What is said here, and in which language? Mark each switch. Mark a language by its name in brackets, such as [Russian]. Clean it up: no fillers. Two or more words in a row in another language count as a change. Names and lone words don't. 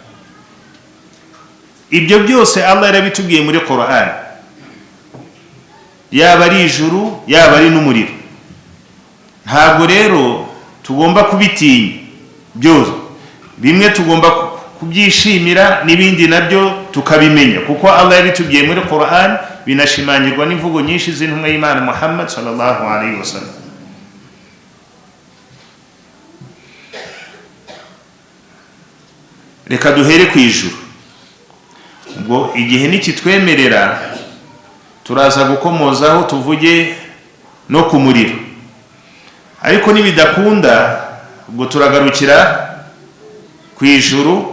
[Kinyarwanda] Ibyo byose Allah yarabitubwiye muri Qur'an, yaba ari ijuru yaba ari n'umuriro. Ntabwo rero tugomba kubitinya byose, bimwe tugomba kubyishimira n'ibindi nabyo tukabimenya, kuko Allah yabitubwiye muri Qur'an, binashimangirwa n'imvugo nyinshi z'intumwa y'Imana Muhammad [Arabic] صلى الله عليه وسلم. [Kinyarwanda] Reka duhere ku ijuru. Ubwo igihe nikitwemerera turaza gukomozaho tuvuge no ku muriro. Ariko nibidakunda ubwo turagarukira ku ijuru.